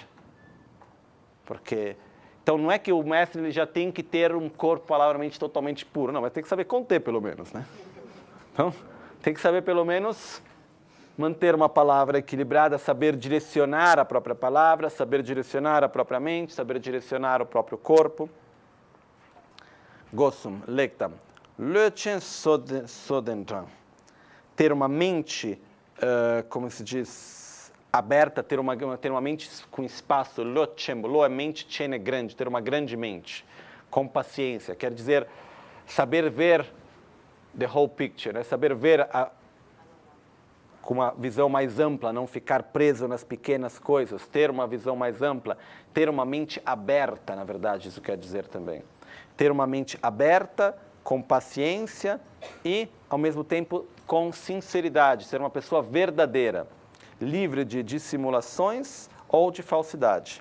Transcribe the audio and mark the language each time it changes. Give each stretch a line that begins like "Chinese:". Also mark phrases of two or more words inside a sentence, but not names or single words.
Portuguese: Porque, então, não é que o mestre ele já tem que ter um corpo, palavra, mente totalmente puro. Não, mas tem que saber conter, pelo menos, né? Então, tem que saber, pelo menos... manter uma palavra equilibrada, saber direcionar a própria palavra, saber direcionar a própria mente, saber direcionar o próprio corpo.
Tibetan: Gosum, lektam, löchen sodentran.
Portuguese: Ter uma mente, como se diz, aberta, ter uma mente com espaço, löchen, lo é mente, chen é grande, ter uma grande mente, com paciência, quer dizer, saber ver
English: the whole picture,
Portuguese: né? Saber ver com uma visão mais ampla, não ficar preso nas pequenas coisas, ter uma visão mais ampla, ter uma mente aberta, na verdade, isso quer dizer também. Ter uma mente aberta, com paciência e, ao mesmo tempo, com sinceridade, ser uma pessoa verdadeira, livre de dissimulações ou de falsidade.